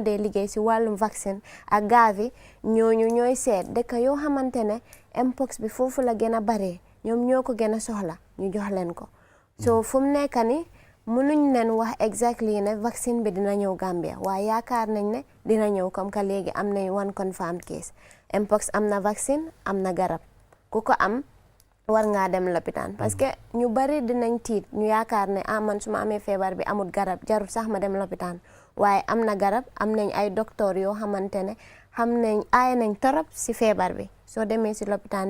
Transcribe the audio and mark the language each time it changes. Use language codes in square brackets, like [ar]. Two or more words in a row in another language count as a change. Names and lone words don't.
[wo] dee liggéey si wàllum vaccine ak Gavi ñooy seet dëkk yoo xamante ne Mpox bi foofu la gën a bare ñoom ñoo ko gën a soxla ñu jox leen ko so fu mu nekk ni mënuñ leen wax exactly ne vaccine bi dina ñëw Gambia waaye yaakaar nañ ne dina ñëw [fr] comme que [wo] léegi am nañ [en] one confirmed case [wo] Mpox am na vaccine am na garab ku ko am war ngaa dem lopitaan [fr] parce que [wo] ñu bari dinañ tiit ñu yaakaar ne man su ma amee feebar bi amul garab jarul sax ma dem lopitaan waaye am na garab am nañ ay docteur yoo xamante ne xam nañ aay nañ torop si feebar bi soo demee si lopitaan